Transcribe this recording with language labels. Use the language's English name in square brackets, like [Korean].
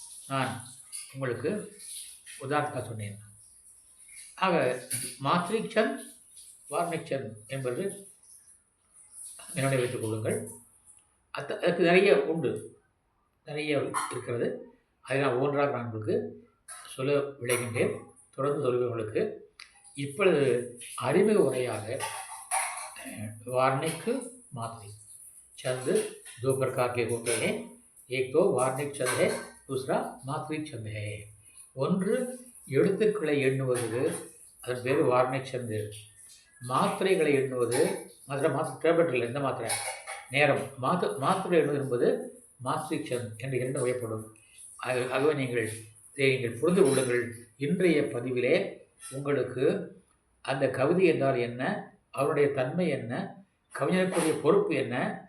[Tamil] நான் உங்களுக்கு உதாரணத்தாக சொன்னேன். ஆக மாத்திரிக் சந்த், வார்ணிக் சந்த் என்பது நினைவு வைத்துக் கொள்ளுங்கள். அதுக்கு நிறைய உண்டு, நிறைய இருக்கிறது. அதை நான் ஒன்றாக நான் உங்களுக்கு சொல்ல விளைகின்றேன். தொடர்ந்து சொல்லுவவர்களுக்கு இப்பொழுது அறிமுக உரையாக [Hindi] वार्णिक मात्रिक छंद 2 प्रकार के होते हैं. एक तो वार्णिक छंद है, दूसरा मात्रिक छंद है. [Tamil] ஒன்று எழுத்துக்களை எண்ணுவது, அதன் பேர் வார்ணிக் சந்த். மாத்திரைகளை எண்ணுவது, மாத்திரை டேப்லெட்டில் எந்த மாத்திரை நேரம் மாத்திரை எண்ணுவது என்பது மாத்திரிக் சந்த் என்று 2 வகைப்படும். ஆகவே நீங்கள் புரிந்து கொள்ளுங்கள். இன்றைய பதிவிலே உங்களுக்கு அந்த கவிதை என்றால் என்ன, அவருடைய தன்மை என்ன, கவிஞருக்குரிய பொறுப்பு என்ன,